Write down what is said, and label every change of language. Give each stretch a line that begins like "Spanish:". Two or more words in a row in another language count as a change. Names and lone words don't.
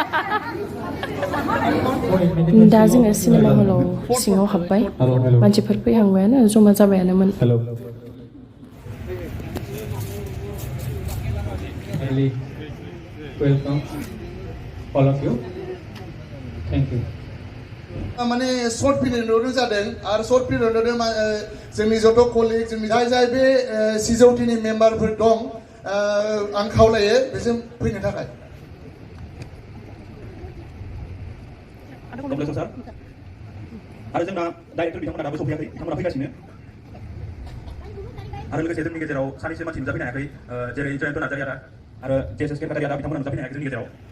Bodo: दा जोङो सिनेमा हलाव सिङाव हाबबाय मानसिफोर फैहांबायानो जमा जाबायानोमोन
English: Welcome, all of you. Thank you.
Bodo: माने
English: short film
Bodo: जादों आरो
English: short film
Bodo: जोंनि जत' कलिग जोंनि जाय बे सिजौटिनि मेम्बारफोर दं आं खावलायो बेजों फैनो थाखाय आरो जोंना डाइरेक्टर बिथांमोना दाबो सफैयाखै बिथांमोना फैगासिनो आरो लोगोसे जोंनि गेजेराव सानैसो मानसि नुजाफैनो हायाखै जेरै जयन्त नार्जारि आरो जेएसएस केरकारिया बिथांमोना नुजाफैनो हायाखै जोंनि गेजेराव